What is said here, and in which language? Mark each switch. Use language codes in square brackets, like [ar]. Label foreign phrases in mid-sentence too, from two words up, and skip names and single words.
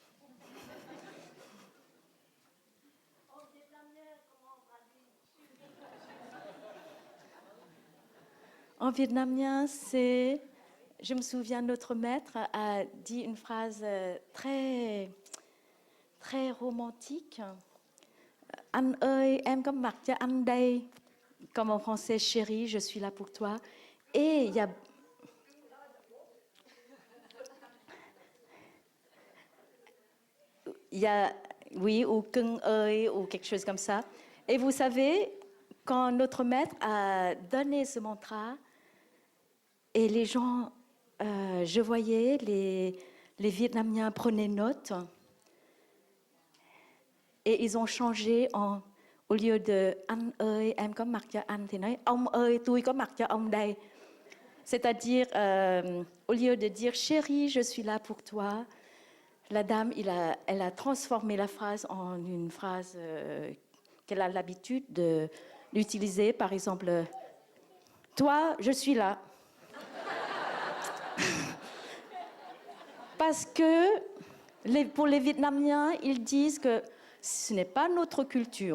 [fr] En vietnamien, c'est... Je me souviens, notre maître a dit une phrase très, très romantique. [vi] Anh ơi, em có mặt cho anh đây. [fr] Comme en français, chérie, je suis là pour toi. Et il y a, oui, ou [vi] cưng ơi, [fr] ou quelque chose comme ça. Et vous savez, quand notre maître a donné ce mantra, et les gens, je voyais, les Vietnamiens prenaient note, et ils ont changé au lieu de [vi] anh ơi, em có mặt cho anh, thì nói ông ơi, tôi có mặt cho ông đây. [fr] C'est-à-dire, au lieu de dire chérie, je suis là pour toi, la dame, elle a transformé la phrase en une phrase qu'elle a l'habitude d'utiliser. Par exemple, toi, je suis là. Parce que pour les Vietnamiens, ils disent que ce n'est pas notre culture.